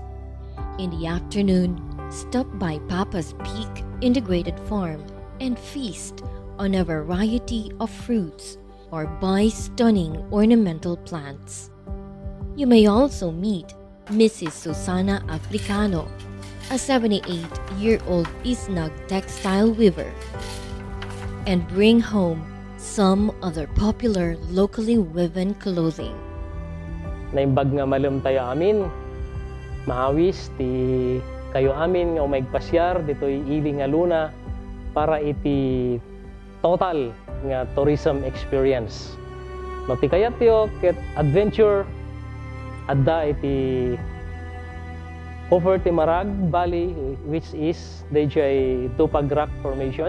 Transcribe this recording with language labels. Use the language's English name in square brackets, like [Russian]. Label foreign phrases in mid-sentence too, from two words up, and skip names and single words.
[English] In the afternoon, stop by Papa's Peak Integrated Farm and feast on a variety of fruits or buy stunning ornamental plants. You may also meet Mrs. Susana Africano, a 78-year-old Isnag textile weaver, and bring home some of their popular locally woven clothing. [Iloko] Naimbag nga malum tayo amin, maawis ti kayo amin nga umaigpasyar dito'y ili nga Luna para iti total nga tourism experience. No ti kayat yo ket adventure adda iti over ti Marag Valley, [English] which is [Iloko] DJ Dupag Rock Formation.